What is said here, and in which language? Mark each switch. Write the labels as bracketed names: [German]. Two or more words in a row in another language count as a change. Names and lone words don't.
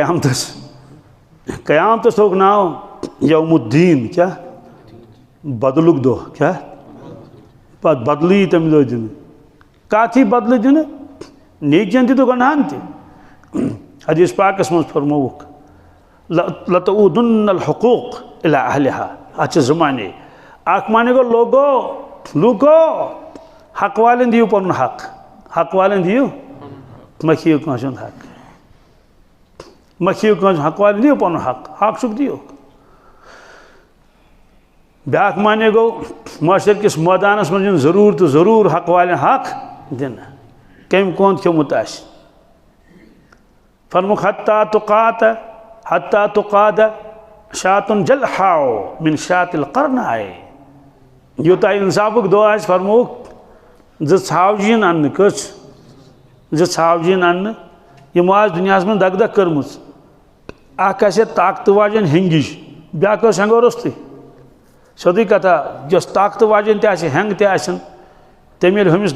[Kashmiri] قیامتس تھوٚوُکھ ناو [Arabic] یوم الدین [Kashmiri] کیٛاہ بدلُک دۄہ کیٛاہ پتہٕ بدلہٕ یی تمہِ دۄہ دِنہٕ کتھ یی بدلہٕ دِنہٕ نیکین تہِ تہٕ گۄنہن تہِ حدیث پاکس منٛز فرمووُکھ [Arabic] لتعودن الحقوق الى اہلها [Kashmiri] اتھ چھِ زٕ معنی اکھ معنی گوٚو لوٗکو حق والٮ۪ن دِیِو پنُن حق والٮ۪ن دِیِو مہ کھیٚیِو کٲنٛسہِ ہُنٛد حق والٮ۪ن دِیِو پنُن حق چھُکھ دِیِوکھ بیٛاکھ معنی گوٚو معاشر کِس مٲدانس منٛز یُن ضروٗر تہٕ ضروٗر حق والٮ۪ن حق دِنہٕ کٔمۍ کونٛد کھیوٚمُت آسہِ فرموک [Arabic] حتى تقاد شاتٌ جلحاء من شاة القرناء [Kashmiri] یوٗتاہ انصافُک دۄہ آسہِ فرمووُکھ 2 ژھاوجہِ یِن اننہٕ کٔژ 2 ژھاوجہِ یِن اننہٕ یِمو آسہِ دُنیاہس منٛز دگ کٔرمٕژ اکھ آسہِ ہے طاقتہٕ واجٮ۪ن ہٮ۪نٛگہِ ہِش بیٛاکھ ٲس ہٮ۪نٛگو روٚستُے سیوٚدُے کتھا یۄس طاقتہٕ واجٮ۪ن تہِ آسہِ ہٮ۪نٛگ تہِ آسن تٔمۍ ییٚلہِ ہُمِس